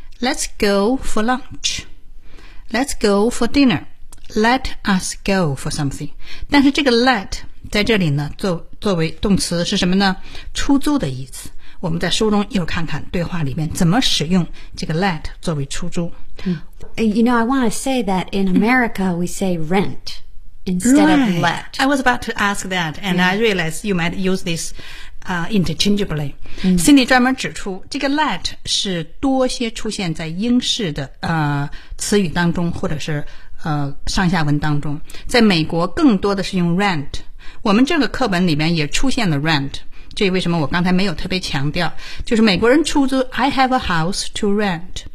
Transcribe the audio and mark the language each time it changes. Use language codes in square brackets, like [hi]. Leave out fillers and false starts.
[en] Let's go for lunch. Let's go for dinner. Let us go for something. [zh] 但是这个 let 在这里呢 作为动词是什么呢？出租的意思。我们在书中一会儿看看对话里面怎么使用这个 let 作为出租。 [en] You know, I want to say that in America we say rent instead right. of let. I was about to ask that and、yeah. I realized you might use this interchangeably.、Mm. [zh] Cindy 专门指出这个 let 是多些出现在英式的词语当中或者是上下文当中。在美国更多的是用 rent。我们这个课本里面也出现了 rent。这为什么我刚才没有特别强调，就是美国人出租 [en] I have a house to rent、